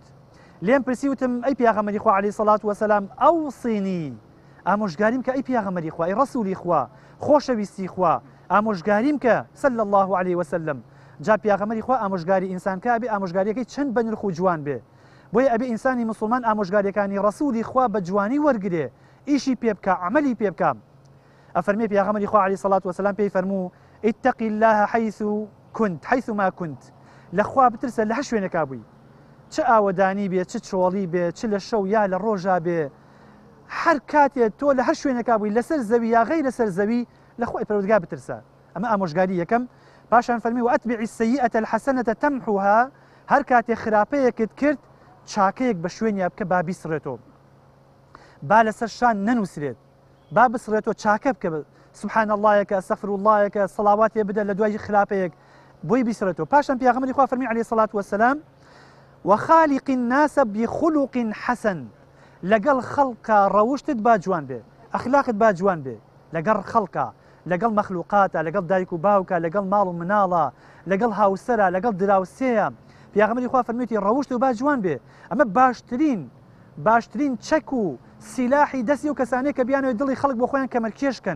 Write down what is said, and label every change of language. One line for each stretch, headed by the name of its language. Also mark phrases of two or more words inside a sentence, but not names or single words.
Central Kurdish: لێم پرسی وتم ئەی پێغەمبەری خوا
Arabic: عەلەیهی سەڵات وەسەلام
Central Kurdish: ئەوصینی ئامۆژگاریم کە ئەی پێغەمبەری خوا ئەی ڕەسوولی خوا خۆشەویستی خوا ئامۆژگاریم کە
Arabic: صلی الله علیه وسلم.
Central Kurdish: جا پێغەمبەری خوا ئامۆژگاری ئینسان کە ئەبێ ئامۆژگاریەکەی چەند بە نرخ و جوان بێ. بۆیە ئەبێ ئینسانی مسلمان ئامۆژگاریەکانی ڕەسوولی خوا بە جوانی وەرگرێ، ئیشی پێ بکە، عەمەلی پێ بکە. ئەفەرمێ پێغەمبەری خوا
Arabic: عەلەیهی سەڵات وەسەلام
Central Kurdish: پێی فەرموو
Arabic: اتقی الله حيث ما كنت.
Central Kurdish: لە خوا بترسە لە هەر شوێنێکا بووی، چه ئاوەدانی بێ، چه چۆڵی بێ، چ لە شەو یا لە ڕۆژا بێ، هەر کاتێک تۆ لە هەر شوێنێکا بووی لەسەر زەوی یا غەیرە سەر زەوی لە خوای پەروەردگار بترسە. ئەمە ئامۆژگاری یەکەم. پاشان فەرمی
Arabic: وأتبع السيئة الحسنة تمحوها.
Central Kurdish: هەر کاتێک خراپەیەکت کرد چاکەیەک بە شوێنیا بکە با بیسڕێتەوە، با لەسەر شان نەنووسرێت، با بسڕێتەوە چاکە بکە،
Arabic: سبحان اللهەکە، ئەستەغفر اللهەکە،
Central Kurdish: سەڵاواتێ بدە لە دوای خراپەیەک بۆی بیسڕێتەوە. پاشان پێغەمبەری خوا فەرمی
Arabic: عەلەیهی سەڵات وەسەلام وخالق الناس بخلق حسن.
Central Kurdish: لەگەڵ خەڵکا ڕەوشتت با جوان بێ، ئەخلاقت با جوان بێ، لەگەڵ خەڵکا، لەگەڵ مەخلوقاتە، لەگەڵ دایک و باوکە، لەگەڵ ماڵ و مناڵە، لەگەڵ هاوسەرە، لەگەڵ دراوسەیە. پێغەمبەری خوا فەرموویەتی ڕەوشت و با جوان بێ. ئەمە باشترین چەک و سیلاحی دەستی و کەسانەیە کە بیانەوێت دڵی خەڵک بۆ خۆیان کەمەرکێشکەن.